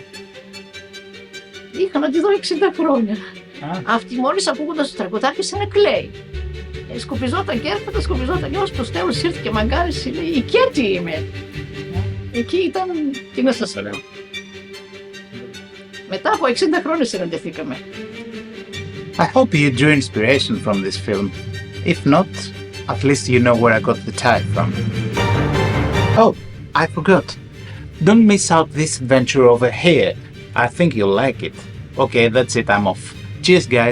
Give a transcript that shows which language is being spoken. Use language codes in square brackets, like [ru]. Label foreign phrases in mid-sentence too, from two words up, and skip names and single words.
[el] Είχα να τη δω 60 χρόνια. Αυτή μόλις ακούγοντας το τραγουδάκι σαν να κλαίει. Σκουπιζόταν και έρχονταν, σκουπιζόταν και ως το τέλος ήρθε και μαγκάρισε, λέει, η Κέτη είμαι. Εκεί ήταν, τι να σας λέω. Μετά από 60 χρόνια συναντηθήκαμε. [en] I hope you drew inspiration from this film. If not, at least you know where I got the tie from. Oh, I forgot. Don't miss out this adventure over here. I think you'll like it. Okay, that's it, I'm off.